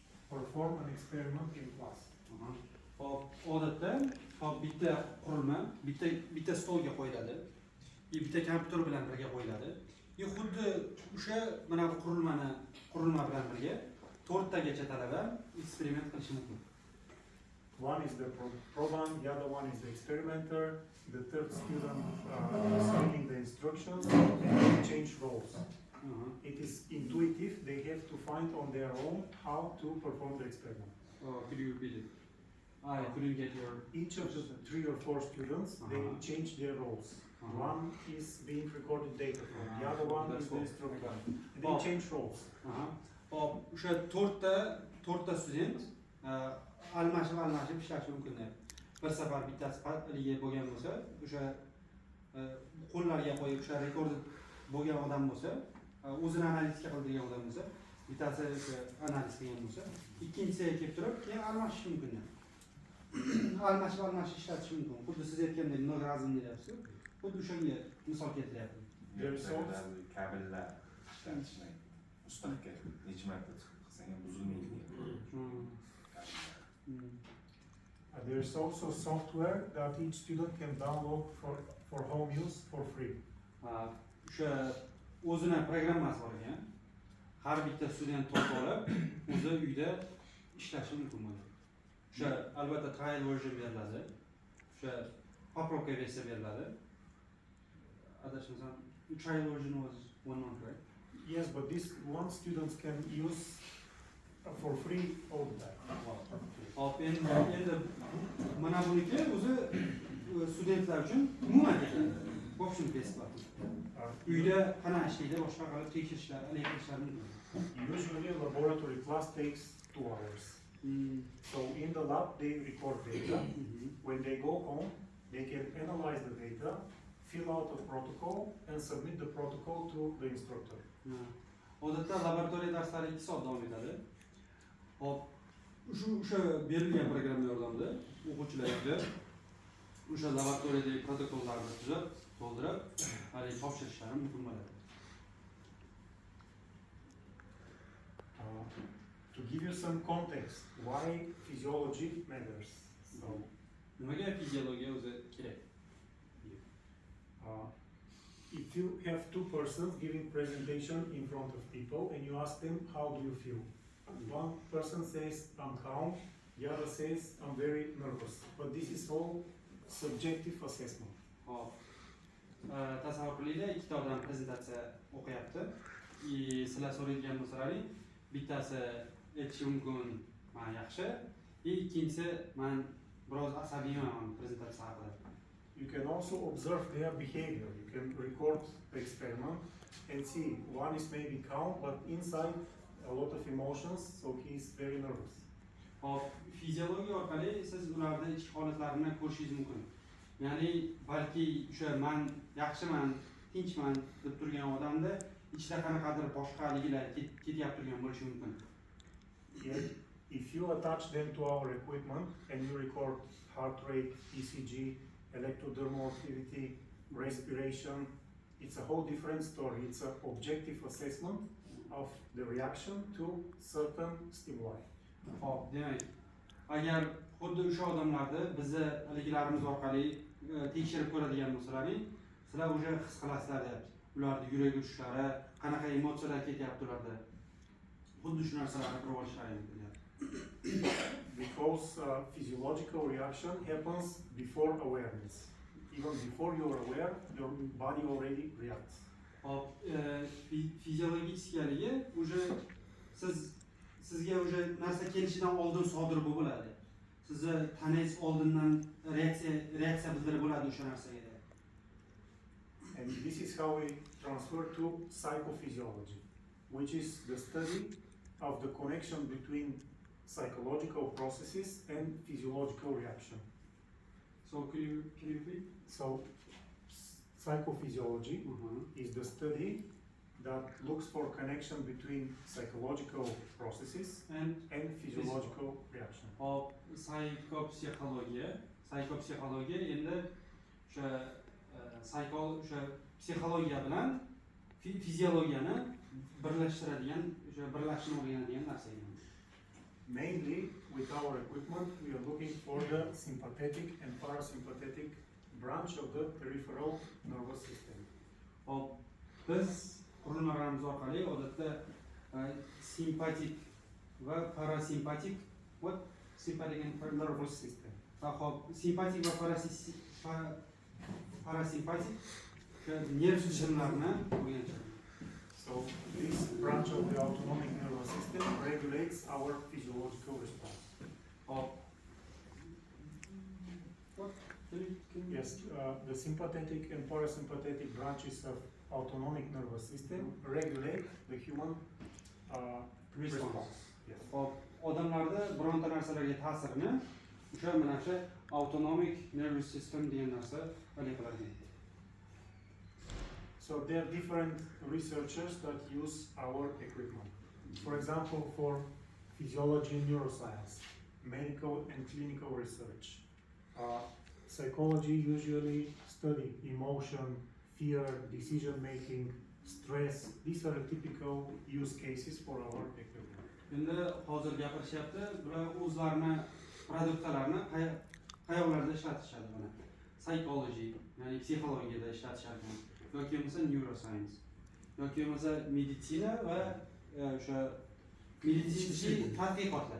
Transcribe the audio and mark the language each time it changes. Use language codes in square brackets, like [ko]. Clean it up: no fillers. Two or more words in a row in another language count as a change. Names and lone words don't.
[en] perform an experiment in class. [uz] Hop, odatda hop bitta qurilma, bitta stolga qo'yiladi. Bitta kompyuter bilan birga qo'yiladi. Xuddi o'sha mana bu qurilma bilan birga 4 tagacha talaba eksperiment qilishi mumkin. [en] One is the proband, the other one is the experimenter, the third student is reading the instructions and they change roles. It is intuitive, they have to find on their own how to perform the experiment. Could you repeat it? I couldn't get your... Each of the 3 or 4 students, they change their roles. One is being recorded data from, the other one is the instructor. And they change roles. [uz] O'sha 4 ta student almashib ishlashi mumkin. Bir safar bittasi paliga bo'lgan bo'lsa, o'sha qo'llariga qo'yib o'sha rekord bo'lgan odam bo'lsa, o'zini analizga qildirgan odam bo'lsa, bittasi o'sha analiz qilgan bo'lsa, ikkinchisiga kelib turib, keyin almashish mumkin. Almashib ishlatish mumkin. Xuddi siz aytgandek nograzm deyapsiz. Xuddi o'shanga misol keltiryapman. Kabellar ishlatishni mustahkam necha marta qilsang ham buzilmaydi. [en] There is also software that each student can download for home use for free. [uz] O'sha o'zini programmasi bor ekan. Har bitta student topib olib, o'zi uyda ishlashi mumkin bo'ladi. O'sha albatta [en] trial version [uz] beriladi. O'sha poprovka versiya beriladi. Adashmasam, [en] trial version was 1 month, right? Yes, but this one students can use for free all the time. [uz] Hop, endi mana buniki o'zi studentlar uchun umuman keladi. Bo'shim besplat. Uyda qanaqa ishlaydi, boshqa qilib tekshirishlar, aniqlashlar mumkin. [en] Usually a laboratory class takes 2 hours. So in the lab they record data. When they go home, they can analyze the data, fill out a protocol and submit the protocol to the instructor. [uz] Odatda laboratoriya darslari 2 soat davom etadi. Hop, o'sha berilgan programma yordamida o'quvchilarga o'sha laboratoriyadagi protokollarni tuzib, to'ldirib, hali topshirishlari mumkin bo'ladi. [en] To give you some context, why physiology matters. So, [uz] nimaga fiziologiya o'zi kerak? [en] If you have 2 persons giving presentation in front of people and you ask them, how do you feel? One person says, I'm calm, the other says, I'm very nervous. But this is all subjective assessment. [uz] Tasavvur qilaylik, ikkita odam prezentatsiya o'qiyapti. Sizlar so'raydigan bo'lsalaring, bittasi aytishi mumkin, men yaxshi, ikkinchisi men biroz asabiyman prezentatsiya haqida. [en] You can also observe their behavior. You can record the experiment and see one is maybe calm, but inside a lot of emotions, so he is very nervous. [uz] Fiziologiya orqali siz ularda ichki holatlarini ko'rishingiz mumkin. Ya'ni balki o'sha men yaxshiman, tinchman deb turgan odamda ichida qanaqadir boshqaliklar ketyapti turgan bo'lishi mumkin. [en] If you attach them to our equipment and you record heart rate, ECG, electrodermal activity, respiration, it's a whole different story. It's an objective assessment of the reaction to certain stimuli. [uz] Demak, agar xuddi o'sha odamlarni bizni haligilarimiz orqali tekshirib ko'radigan bo'lsalaring, sizlar o'sha his qilasizlar deyapti. Ularning yurak urishlari, qanaqa emotsiyalar ketyapti ularda. Xuddi shu narsalarni ko'rib olishlari mumkin. [en] Because physiological reaction happens before awareness. Even before you are aware, your body already reacts. [uz] Fiziologiyaligi o'sha sizga o'sha narsa kelishidan oldin sodir bo'ladi. Sizni tanangiz oldindan reaksiya bildirib bo'ladi o'sha narsaga. [en] And this is how we transfer to psychophysiology, which is the study of the connection between psychological processes and physiological reaction. So can you repeat? So psychophysiology is the study that looks for connection between psychological processes and physiological reaction. [uz] Psixologiya endi o'sha psixologiya bilan fiziologiyani birlashtiradigan, o'sha birlashishni o'rganadigan narsa ekan. [en] Mainly with our equipment, we are looking for the sympathetic and parasympathetic branch of the peripheral nervous system. [uz] Hop, biz qurilmalarimiz orqali odatda simpatik va parasimpatik [en] sympathetic and Nervous system. [uz] hop, simpatik va parasimpatik nerv tizimlarini o'rganishadi. [en] So this branch of the autonomic nervous system regulates our physiological response. [uz] Hop. [en] Yes, the sympathetic and parasympathetic branches of autonomic nervous system regulate the human response. Yes. [uz] Hop, odamlarda bironta narsalarga ta'sirini o'sha mana shu [en] autonomic nervous system [uz] degan narsa hal qiladi. [en] So there are different researchers that use our equipment. For example, for physiology and neuroscience, medical and clinical research. Psychology usually study emotion, fear, decision making, stress. These are the typical use cases for our equipment. [uz] Endi hozir gapirishyapti, bular o'zlarini produktlarini qayoqlarda ishlatishadi buni. Psychology, ya'ni psixologiyada ishlatishadi. Yoki bo'lmasa neuroscience, yoki bo'lmasa meditsina va o'sha medisinskiy tadqiqotlar.